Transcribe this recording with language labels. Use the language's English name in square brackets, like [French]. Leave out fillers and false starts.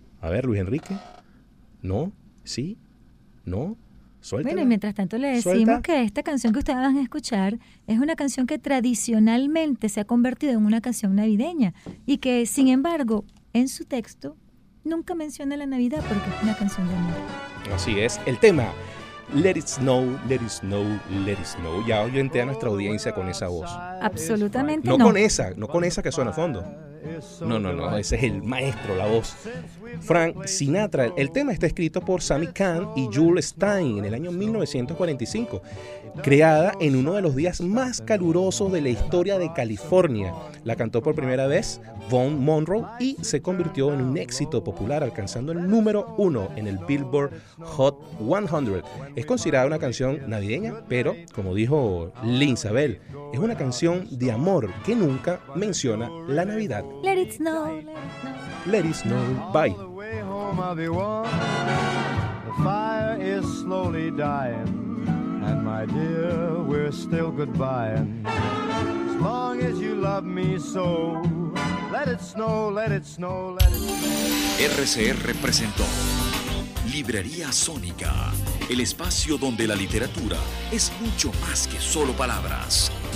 [Spanish] A ver, Luis Enrique. ¿No? ¿Sí? ¿No? Suéltela. Bueno, y mientras tanto le decimos que esta canción que ustedes van a escuchar es una canción que tradicionalmente se ha convertido en una canción navideña y que, sin embargo, en su texto nunca menciona la Navidad porque es una canción de amor. Así es. El tema, Let It Snow, Let It Snow, Let It Snow. Ya oyente a nuestra audiencia con esa voz. Absolutamente no. No con esa que suena a fondo. No, ese es el maestro, la voz. Frank Sinatra. El tema está escrito por Sammy Cahn y Jules Stein en el año 1945, creada en uno de los días más calurosos de la historia de California. La cantó por primera vez Vaughn Monroe y se convirtió en un éxito popular, alcanzando el número uno en el Billboard Hot 100. Es considerada una canción navideña, pero, como dijo Linsabel, es una canción de amor que nunca menciona la Navidad. [English] Let it snow, let it snow, let it snow. Bye. All the way home I'll be warm. The fire is slowly dying. And my dear, we're still goodbying. As long as you love me so. Let it snow, let it snow, let it snow. [Spanish] RCR presentó Librería Sónica, el espacio donde la literatura es mucho más que solo palabras.